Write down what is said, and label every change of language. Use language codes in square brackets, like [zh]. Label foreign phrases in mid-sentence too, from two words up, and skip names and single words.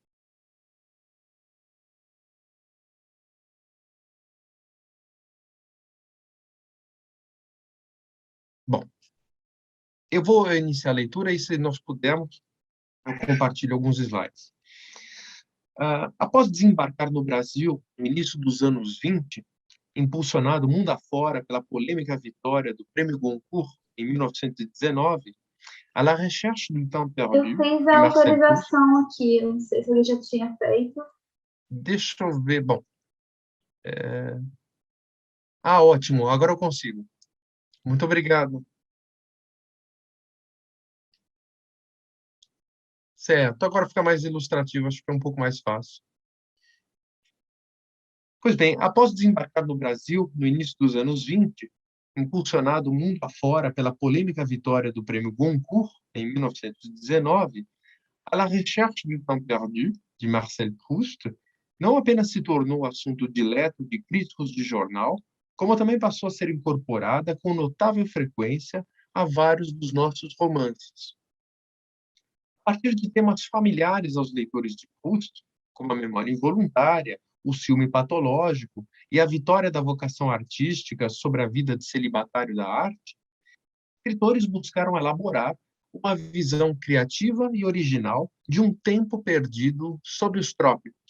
[pt] Bom, eu vou iniciar a leitura e, se nós pudermos, eu compartilho alguns slides. Após desembarcar no Brasil, no início dos anos 20, impulsionado mundo afora pela polêmica vitória do Prêmio Goncourt em 1919, à la recherche du temps perdu, eu fiz a autorização aqui, não sei se ele já tinha feito. deixa eu ver. Bom, ótimo, agora eu consigo. Muito obrigado. Certo, agora fica mais ilustrativo, acho que é um pouco mais fácil. Pois bem, após desembarcar no Brasil, no início dos anos 20, impulsionado mundo afora pela polêmica vitória do Prêmio Goncourt, em 1919, A la recherche du temps perdu, de Marcel Proust, não apenas se tornou assunto dileto de críticos de jornal, como também passou a ser incorporada com notável frequência a vários dos nossos romances. A partir de temas familiares aos leitores de Proust, como a memória involuntária, o ciúme patológico e a vitória da vocação artística sobre a vida de celibatário da arte, escritores buscaram elaborar uma visão criativa e original de um tempo perdido sob os trópicos.